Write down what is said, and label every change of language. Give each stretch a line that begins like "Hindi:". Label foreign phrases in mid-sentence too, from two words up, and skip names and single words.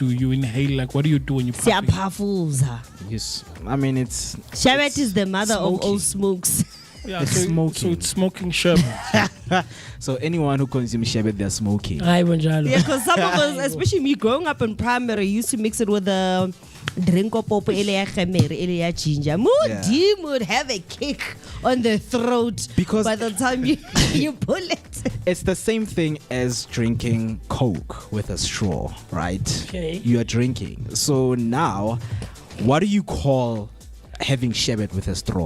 English: You inhale, like what do you do when you puff? Yes, I mean it's sherbet is the mother of all smokes. Yeah, so it's smoking sherbet. So anyone who consumes sherbet, they're smoking. Yeah, because some of us, especially me growing up in primary, used to mix it with drink a
Southern Sotho: popo ele ya kgemere ele ya
English: ginger. Mudim would have a kick on the throat because by the time you pull it. It's the same thing as drinking Coke with a straw, right? Okay. You are drinking. So now, what do you call having sherbet with a straw?